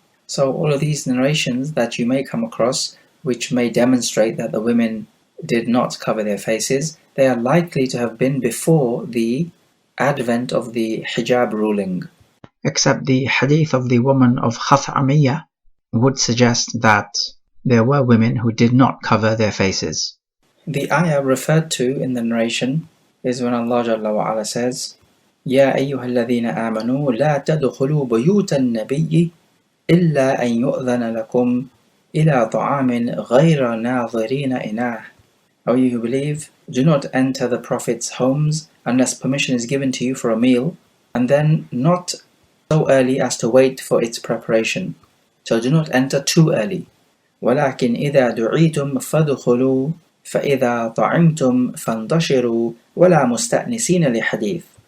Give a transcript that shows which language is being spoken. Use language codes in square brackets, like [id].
[en] So all of these narrations that you may come across, which may demonstrate that the women did not cover their faces, they are likely to have been before the advent of the hijab ruling. Except the hadith of the woman of Khath'amiyya would suggest that there were women who did not cover their faces. The ayah referred to in the narration is when Allah Jalla wa Ala says, [ar] يَا أَيُّهَا الَّذِينَ آمَنُوا لَا تَدْخُلُوا بُيُوتَ النَّبِيِّ إِلَّا أَن يُؤْذَنَ لَكُمْ إِلَى طَعَامٍ غَيْرَ نَاظِرِينَ إِنَاهُ. [en] O you who believe, do not enter the Prophet's homes unless permission is given to you for a meal, and then not so early as to wait for its preparation. So do not enter too early. [ar] وَلَكِنْ إِذَا دُعِيتُمْ فَادْخُلُوا فَإِذَا طَعِمْتُمْ فَانْتَشِرُوا وَلَا مُسْتَأْنِسِينَ لِحَدِيثٍ.